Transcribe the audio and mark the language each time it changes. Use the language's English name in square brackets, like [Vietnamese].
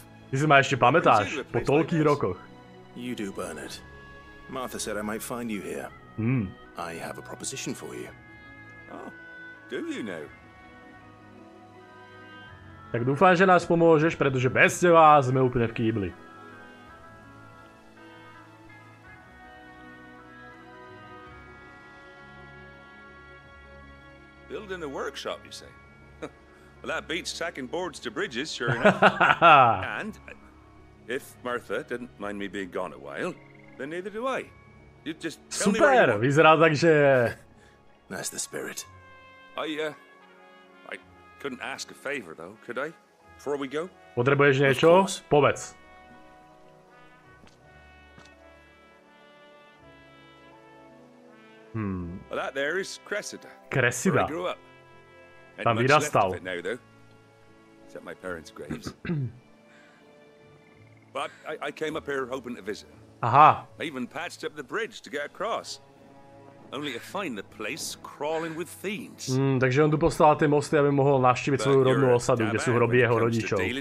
[Slovak] Ty si ma ešte pamätáš, po toľkých rokoch. [English] You do, Bernard. Martha said I might find you here. I have a proposition for you. Oh, do you know? [Slovak] Tak dúfam, že nás pomôžeš, pretože bez teba sme úplne v kýbli. [English] Building a workshop, you say? Well, that beats tacking boards to bridges, sure enough. And if Martha didn't mind me being gone a while, then neither do I. You just tell me where you [Slovak] Super, [English] want. [Slovak] vyzerá tak, že... [English] That's the spirit. I couldn't ask a favor, though, could I? Before we go? [Slovak] Potrebuješ niečo? Povedz. [English] Well, that there is Cressida. Cressida. Where I grew up. Ain't [Slovak] Tam [English] much left [Slovak] vyrastal. [English] of it now, though. Except my parents' graves. But I came up here hoping to visit. Aha. I even patched up the bridge to get across. Only to find the place crawling with fiends. [Slovak] Takže on tu postavil tie mosty, aby mohol navštíviť svoju rodnú osadu, kde sú hroby jeho rodičov.